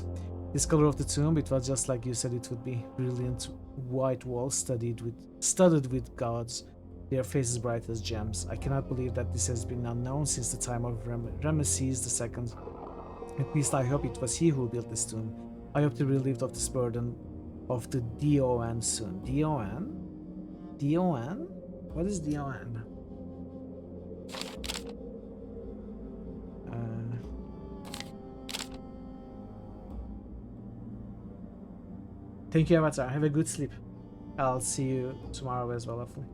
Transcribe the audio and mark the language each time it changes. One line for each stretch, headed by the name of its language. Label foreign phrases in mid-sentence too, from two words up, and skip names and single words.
English: This color of the tomb, it was just like you said it would be. Brilliant white walls studded with gods, their faces bright as gems. I cannot believe that this has been unknown since the time of Ramesses II. At least I hope it was he who built this tomb. I hope to be relieved of this burden of the D.O.N. soon. D.O.N.? D.O.N.? What is D.O.N.? Thank you, Avatar. Have a good sleep. I'll see you tomorrow as well, hopefully.